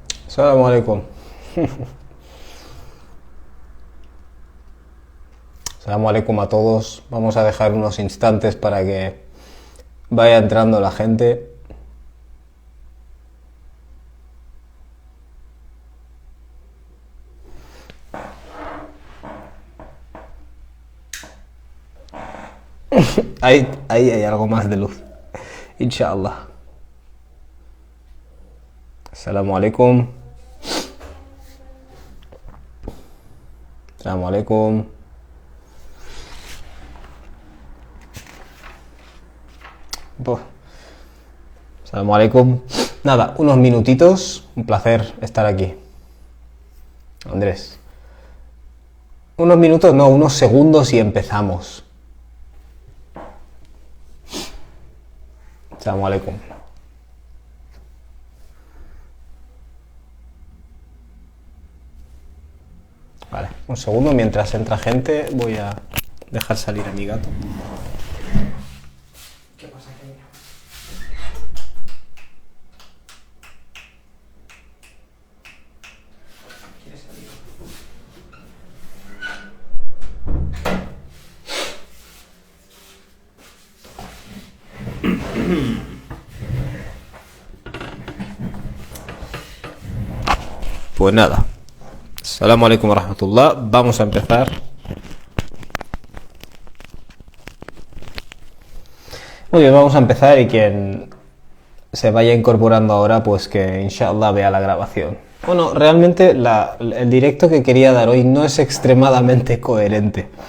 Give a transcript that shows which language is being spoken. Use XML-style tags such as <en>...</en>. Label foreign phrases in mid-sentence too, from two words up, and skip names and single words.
<ar>السلام عليكم. السلام عليكم</ar> <es>a todos. Vamos a dejar unos instantes para que vaya entrando la gente. Ahí hay algo más de luz.</es> <ar>إن شاء الله. السلام عليكم. السلام عليكم. السلام عليكم.</ar> <es>Nada, unos minutitos. Un placer estar aquí. Andrés. Unos minutos, no, unos segundos y empezamos.</es> <ar>السلام عليكم.</ar> <es>Vale, un segundo, mientras entra gente voy a dejar salir a mi gato. ¿Qué pasa, cariño? ¿Quieres salir? Pues nada.</es> <ar>السلام عليكم ورحمة الله.</ar> <es>Vamos a empezar. Muy bien, vamos a empezar y quien se vaya incorporando ahora, pues que inshallah vea la grabación. Bueno, realmente el directo que quería dar hoy no es extremadamente coherente.</es>